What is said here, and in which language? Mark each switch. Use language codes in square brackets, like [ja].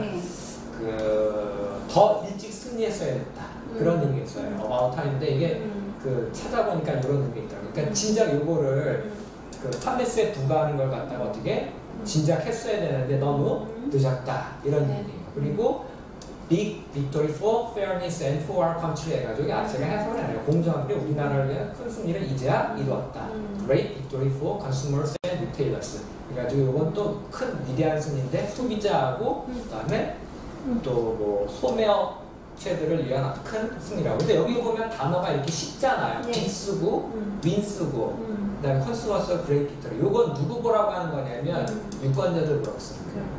[ko] 네. 그 더 일찍 승리했어야 됐다. 그런 의미였어요. [en] about time [ko] 인데 이게 그 찾아보니까 이런 의미 있더라고요. 그러니까 진작 요거를 그 판매세 부과하는 걸 갖다가 어떻게 진작 했어야 되는데 너무 늦었다 이런 의미예요. 그리고 [en] Big Victory for Fairness and for our country [ko] 해가지고 제가 해석을 해요. 공정하게 우리나라를 위한 큰 승리를 이제야 이루었다. [en] Great Victory for Consumers and Retailers. [ko] 그래가지고 이건 또 큰 위대한 승리인데 소비자하고 그다음에 또 뭐 소매업체들을 위한 큰 승리라고. 근데 여기 보면 단어가 이렇게 쉽잖아요. 네. 빅 쓰고 윈 쓰고 그다음에 컨슈머스 그레이트 빅토리. 요건 누구 보라고 하는 거냐면 유권자들 보라고 씁니다.